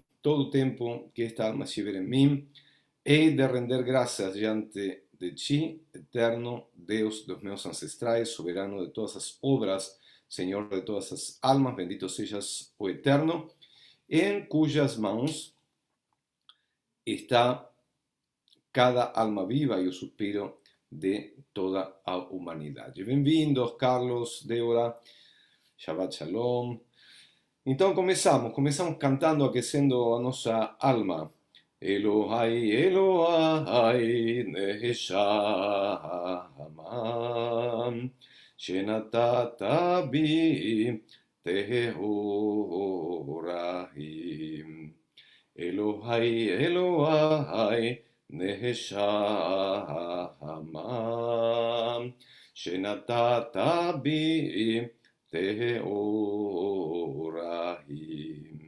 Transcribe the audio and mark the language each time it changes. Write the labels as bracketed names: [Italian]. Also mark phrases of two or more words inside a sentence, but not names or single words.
[Portuguese] Todo o tempo que esta alma estiver em mim, hei de render graças diante de ti, eterno Deus dos meus ancestrais, soberano de todas as obras, Senhor de todas as almas, bendito sejas o Eterno, em cujas mãos está cada alma viva e o suspiro de toda a humanidade. Bem-vindos, Carlos, Débora, [Hebrew] שבת שלום. [Portuguese] Então começamos cantando, aquecendo a nossa alma. [Hebrew] אלהי אלהי נשמה שנתת בי טהורה היא. אלהי אלהי נשמה שנתת בי טהורה היא.